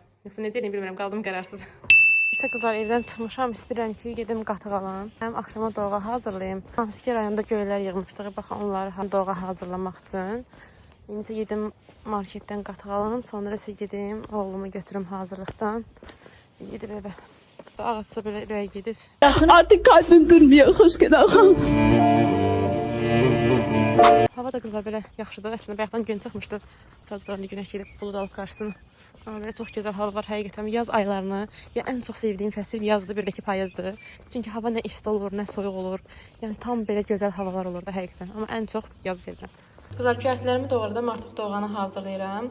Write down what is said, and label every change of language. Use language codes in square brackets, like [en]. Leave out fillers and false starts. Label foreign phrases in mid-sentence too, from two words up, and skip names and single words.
[az] Yoxsa necə edeyim bilmirəm, qaldım qərarsız. İsə qızlar evdən çıxmışam, istəyirəm ki, gedim qatıq alım. Həm axşama doğa hazırlayım. Hansı ki rayonda göylər yığmışdıq, baxın onları doğa hazırlamaq üçün. İndi isə gedim marketdən qatıq alım, sonra isə gedim oğlumu götürüm hazırlıqdan. Gedim evə. Ağası belə ürəyə gedib. [tr] Artık kalbim durmuyor, hoş geldin. [az] Hava da qızlar belə yaxşıdır. Əslində bayaqdan gün çıxmışdı. Sadəcə günəş gedib bulud alıb qarşısını. Amma belə çox gözəl hava var həqiqətən. Yaz aylarını, ya ən çox sevdiyim fəsil yazdır, bir də ki payızdır. Çünki hava nə isti olur, nə soyuq olur. Yəni tam belə gözəl havalar olur da həqiqətən. Amma ən çox yaz sevirəm. Qızlar kürətlərimi doğradım, artıq doğanı hazırlayıram.